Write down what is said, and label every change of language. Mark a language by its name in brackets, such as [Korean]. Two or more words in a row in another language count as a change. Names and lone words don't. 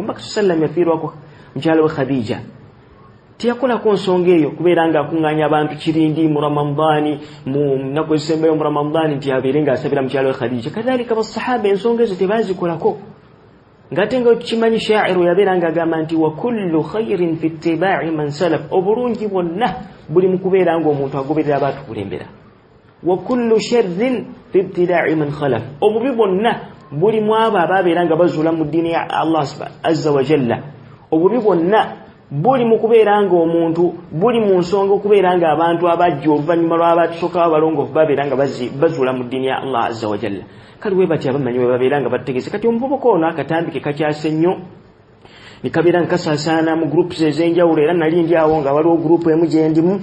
[Ganda] Omubaka sallam yafiirwako mukyalo we Khadija, teyakolako nsonga eyo, kubeera nga akuŋŋaanya abantu kirindi mu Ramadani, mu nnaku ezisembayo mu Ramadani, nti abeere nga asabira mukyalo we Khadija. Kadhalika basahaba ensonga ezo tebaazikolako. Ngate nga tukimanyi shaa'iru yabeera nga agamba nti [Arabic] وكل خير في اتباع من سلف, [Ganda] obulungi bwonna buli mu kubeera nga omuntu agoberera abaatukulembera. [Arabic] وكل شر في ابتداع من خلف, [Ganda] obubi bwonna buli mu abo ababeera nga bazuula mu ddiini ya Allah [Arabic] عز وجل. [Ganda] Obubi bwonna buli mu kubeera nga omuntu, buli mu nsonga okubeera nga abantu abajja oluvannyuma lw'abatusookawo abalongoofu babeera nga bazuula mu ddiini ya Allah [Arabic] عز وجل. [Ganda] Kali we bati abamanyi we babeera nga bategese. Kati omuvubuka ono akatambi ke kakyase nnyo, ne kabeera nga kasaasaana mu groups ez'enjawulo, era nali ndi awo nga waliwo gurupu emu gye ndimu.